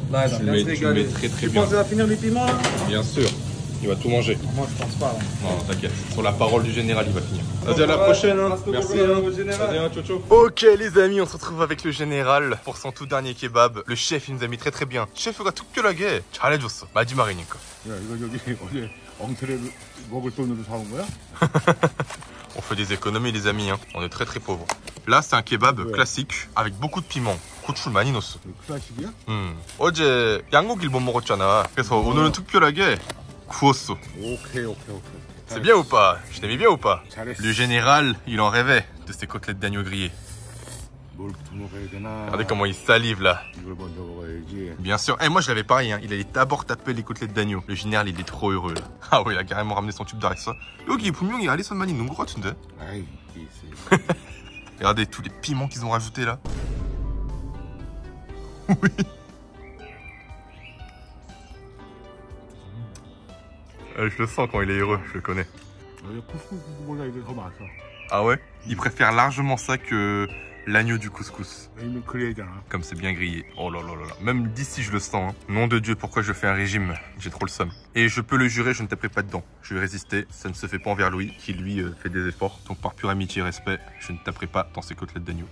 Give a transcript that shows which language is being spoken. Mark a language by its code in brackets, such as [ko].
[fr] Là, tu le mets très très tu bien. penses qu'il va finir les piments là? Bien sûr. Il va tout manger. Moi, je pense pas. Non, t'inquiète. Sur la parole du Général, il va finir. Vas-y, à la prochaine. Merci. Général. Ciao, ciao. Ok, les amis, on se retrouve avec le Général pour son tout dernier kebab. Le chef, il nous a mis très très bien. [ko] chef가 특별하게 잘해줬어. 마지막이니까. 야, 이거 저기 어제 엉터리를 먹을 돈으로 사온 거야? [fr] On fait des économies, les amis. On est très très pauvres. Là, c'est un kebab classique avec beaucoup de piment. [ko] 고추를 많이 넣었어. 클래식이야? 어제 양고기를 못 먹었잖아. 그래서 오늘은 특별하게 구웠어. 오케이. [fr] C'est bien ou pas? Je t'ai mis bien ou pas? [ko] 잘했어. [fr] Le Général, il en rêvait de ces côtelettes d'agneau grillées. [ko] 뭘부터 먹어야 되나? [fr] Regardez comment il salive là. [ko] 이걸 먼저 먹어야지. [fr] Bien sûr. Et moi je l'avais pareil, il allait d'abord taper les côtelettes d'agneau. Le Général, il est trop heureux là. Ah oui, il a carrément ramené son tube d'harissa. [ko] 여기 분명히 알리선만이 있는 것 같은데. 아이, 있어. [fr] Regardez tous les piments qu'ils ont rajoutés là. Oui. Je le sens quand il est heureux, je le connais. [ko] 쿠스쿠스보다 이게 더 맛있어. [fr] Ah ouais? Il préfère largement ça que l'agneau du couscous. [ko] 왜냐면 그래야잖아. [fr] Comme c'est bien grillé. Oh là là là là. Même d'ici je le sens. Nom de Dieu, pourquoi je fais un régime? J'ai trop le seum. Et je peux le jurer, je ne taperai pas dedans. Je vais résister. Ça ne se fait pas envers Louis, qui lui fait des efforts. Donc par pure amitié et respect, je ne taperai pas dans ses côtelettes d'agneau.